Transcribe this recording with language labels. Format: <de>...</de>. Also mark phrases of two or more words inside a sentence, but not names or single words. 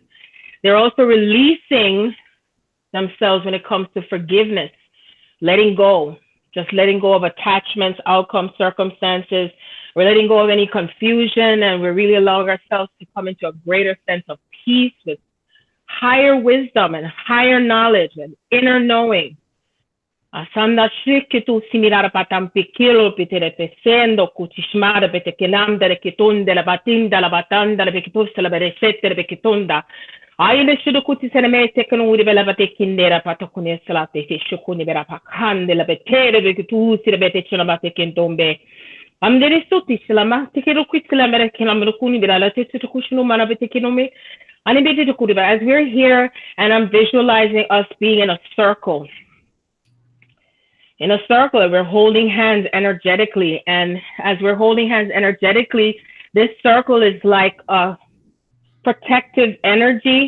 <en>They're also releasing themselves when it comes to forgiveness, letting go, just letting go of attachments, outcomes, circumstances. We're letting go of any confusion, and we're really allowing ourselves to come into a greater sense of peace with higher wisdom and higher knowledge and inner knowing. Asanda shikitu similar patam pikilo pitere pesendo kutishmara pete kelamda kitunda la batinda la batanda la bekipusta la beresette la bekitunda. Aile shudu kuti seneme tekunu uri bela bate kindera patakune salate shukuni bera pakande la betere bekitu sire bete chuna bate kentombe. Amdere suti silama tikero kwitila mere kelamru kuni bela la tetu kushunu mana bete kinome. Ani bete tukuri. As we're here and I'm visualizing us being in a circle. In a circle, we're holding hands energetically. And as we're holding hands energetically, this circle is like a protective energy.</en>